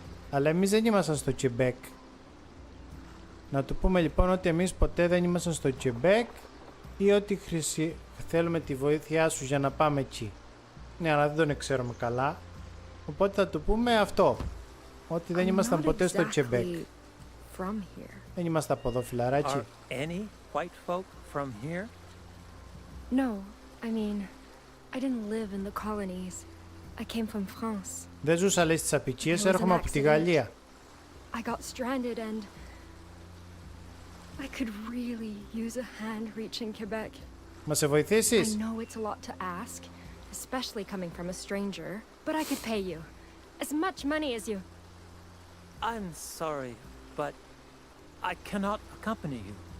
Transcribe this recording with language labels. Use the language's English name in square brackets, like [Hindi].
[Greek] Αλλά εμείς δεν ήμασταν στο Quebec. Να του πούμε λοιπόν ότι εμείς ποτέ δεν ήμασταν στο Quebec ή ότι θέλουμε τη βοήθειά σου για να πάμε εκεί. Ναι, αλλά δεν τον ξέρουμε καλά. Οπότε θα του πούμε αυτό. Ότι δεν ήμασταν ποτέ στο Quebec. Δεν είμαστε από εδώ, φιλαράκι. [English] Are any white folk from here? No, I mean, I didn't live in the colonies. I came from France. [Greek] Δεν ζούσα, λέει, στις απικίες, έρχομαι από τη Γαλλία. [English] I got stranded and I could really use a hand reaching Quebec. [Greek] Μα σε [English] I [Greek] βοηθήσεις? [English] know it's a lot to ask, especially coming from a stranger, but I could pay you as much money as you. I'm sorry, but I cannot accompany you.